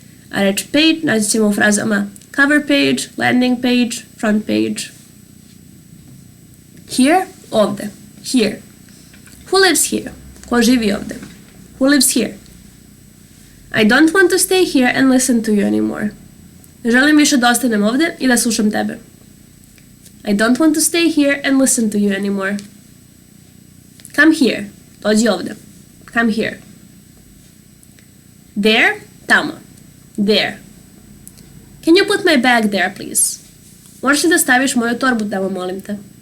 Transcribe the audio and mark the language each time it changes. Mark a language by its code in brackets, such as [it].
[sr] A reč page naći ćemo u frazama cover page, landing page, front page. [en] Here, ovde. Here. Who lives here? [sr] Ko živi ovde? [en] Who lives here? I don't want to stay here and listen to you anymore. [sr] Ne želim više da ostanem ovde i da slušam tebe. [en] I don't want to stay here and listen to you anymore. Come here. [sr] Dođi ovde. [en] Come here. There, tamo. There. Can you put my bag there, please? [sr] Možeš li da staviš moju torbu tamo, molim te?